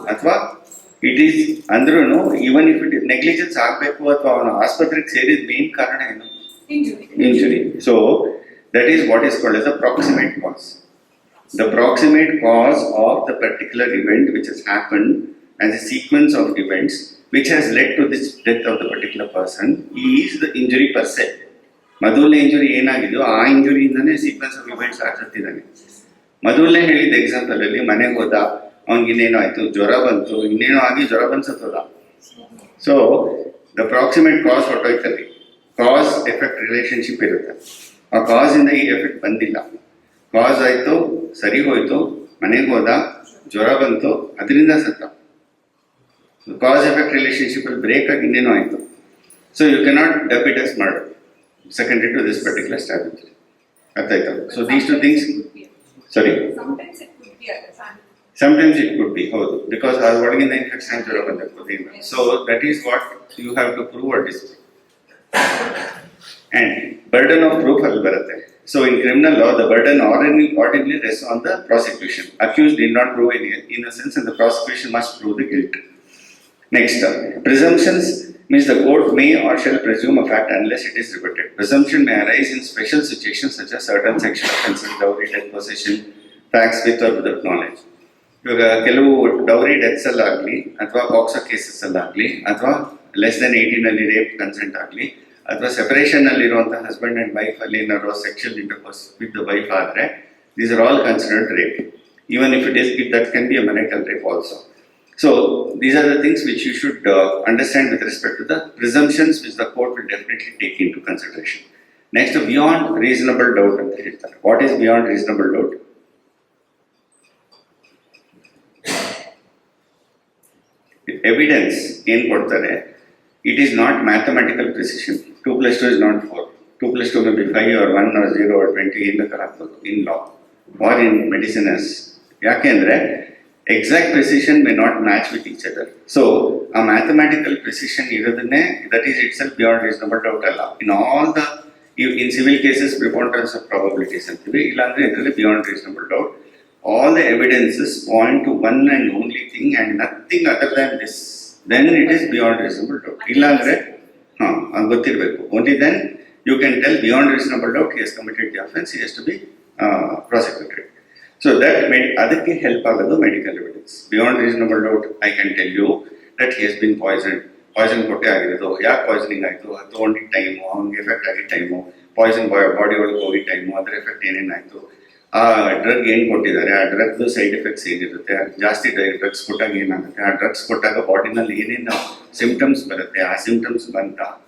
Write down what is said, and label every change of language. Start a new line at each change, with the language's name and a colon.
Kannada: ಅಥವಾ it is ಅಂದ್ರೂ
English: even if it
Kannada: negligence ಆಗಬೇಕು ಅಥವಾ ಅವನು ಆಸ್ಪತ್ರೆಗೆ ಸೇರಿದ ಮೇನ್ ಕಾರಣ ಏನು?
English: Injury. So that is what is called as the proximate cause. The proximate cause of the particular event which has happened as a sequence of events which has led to this death of the particular person is the injury per se.
Kannada: ಮೊದಲನೇ injury ಏನಾಗಿದೆಯೋ ಆ ಇಂಜುರಿಯಿಂದನೇ sequence of events ಆಗ್ತಿದ್ದಾನೆ. ಮೊದಲನೇ ಹೇಳಿದ example ಅಲ್ಲಿ ಮನೆಗೆ ಹೋದ, ಅವ್ನಿಗೆ ಇನ್ನೇನೋ ಆಯ್ತು, ಜ್ವರ ಬಂತು, ಇನ್ನೇನೋ ಆಗಿ ಜ್ವರ ಬಂದ್ಸತ್ತೋದ. So the ಪ್ರಾಕ್ಸಿಮೇಟ್ cos ಹೊರಟೋಯ್ತಲ್ಲಿ. Cos effect relationship ಇರುತ್ತೆ. ಆ ಕಾಸ್ ಇಂದ ಈ ಎಫೆಕ್ಟ್ ಬಂದಿಲ್ಲ. ಕಾಸ್ ಆಯ್ತು, ಸರಿ ಹೋಯ್ತು, ಮನೆಗೆ ಹೋದ, ಜ್ವರ ಬಂತು, ಅದರಿಂದ ಸತ್ತ.
English: cause effect relationship
Kannada: ಅಲ್ಲಿ ಬ್ರೇಕ್ ಆಗಿ ಇನ್ನೇನೋ ಆಯ್ತು.
English: So you cannot dub it as murder secondary to this particular stab injury.
Kannada: ಅರ್ಥ ಆಯ್ತಾ?
English: So these two things, sorry, Sometimes it could be at the family. sometimes it could be
Kannada: ಹೌದು, because ಅದರೊಳಗಿಂದ infection ಜ್ವರ ಬಂದಿರ್ಬೋದು.
English: so that is what you have to prove at is and burden of proof
Kannada: ಅಲ್ಲಿ ಬರುತ್ತೆ.
English: So in criminal law the burden ordinarily rests on the prosecution. Accused did not prove any innocence and the prosecution must prove the guilt. Next, presumptions means the court may or shall presume a fact unless it is rebutted. Presumption may arise in special situations such as certain sexual offences, dowry, death, possession, facts with or without knowledge.
Kannada: ಇವಾಗ ಕೆಲವು dowry deaths ಅಲ್ಲಾಗಲಿ ಅಥವಾ POCSO cases ಅಲ್ಲಾಗಲಿ ಅಥವಾ less than 18 ಅಲ್ಲಿ rape consent ಆಗಲಿ ಅಥವಾ separation ಅಲ್ಲಿರುವಂತಹ husband and wife ಅಲ್ಲಿ ಏನಾದ್ರು sexual intercourse with the wife ಆದರೆ
English: These are all considered rape, even if that can be a marital rape also. So these are the things which you should understand with respect to the presumptions which the court will definitely take into consideration. Next, beyond reasonable doubt
Kannada: ಅಂತ ಹೇಳ್ತಾರೆ.
English: What is beyond reasonable doubt? Evidence
Kannada: ಏನು ಕೊಡ್ತಾರೆ,
English: it is not mathematical precision. 2 plus 2 is not 4. 2 plus 2 may be 5 or 1 or 0 or 20
Kannada: ಏನು ಬೇಕಾದ್ರೆ ಆಗ್ಬೋದು
English: in law or in medicine as.
Kannada: ಯಾಕೆಂದ್ರೆ
English: exact precision may not match with each other. So a mathematical precision
Kannada: ಇರೋದನ್ನೇ
English: that is itself beyond reasonable doubt ಅಲ್ಲ. In all the in civil cases preponderance of probabilities
Kannada: ಅಂತೀವಿ, ಇಲ್ಲಾಂದ್ರೆ ಇದರಲ್ಲಿ
English: beyond reasonable doubt. All the evidences point to one and only thing and nothing other than this, then it is beyond reasonable doubt.
Kannada: ಇಲ್ಲಾಂದ್ರೆ ಗೊತ್ತಿರಬೇಕು.
English: Only then you can tell beyond reasonable doubt he has committed the offense, he has to be prosecuted.
Kannada: So that ಅದಕ್ಕೆ help ಆಗೋದು medical evidence.
English: beyond reasonable doubt I can tell you that he has been poison
Kannada: ಕೊಟ್ಟೆ ಆಗಿರೋದು, ಯಾಕೆ poisoning ಆಯಿತು, ಅದು ತೊಗೊಂಡಿದ್ದ time, ಅವ್ನಿಗೆ effect ಆಗಿದ್ದ ಟೈಮು, ಪಾಯ್ಸನ್ ಬಾಡಿ ಒಳಗೆ ಹೋಗಿದ್ದ ಟೈಮು, ಅದರ ಎಫೆಕ್ಟ್ ಏನೇನಾಯಿತು, ಆ ಡ್ರಗ್ ಏನು ಕೊಟ್ಟಿದ್ದಾರೆ, ಆ ಡ್ರಗ್ದು ಸೈಡ್ ಎಫೆಕ್ಟ್ಸ್ ಏನಿರುತ್ತೆ, ಜಾಸ್ತಿ ಡ್ರಗ್ಸ್ ಕೊಟ್ಟಾಗ ಏನಾಗುತ್ತೆ, ಆ ಡ್ರಗ್ಸ್ ಕೊಟ್ಟಾಗ ಬಾಡಿನಲ್ಲಿ ಏನೇನು ಸಿಂಪ್ಟಮ್ಸ್ ಬರುತ್ತೆ, ಆ ಸಿಂಪ್ಟಮ್ಸ್ ಬಂತ,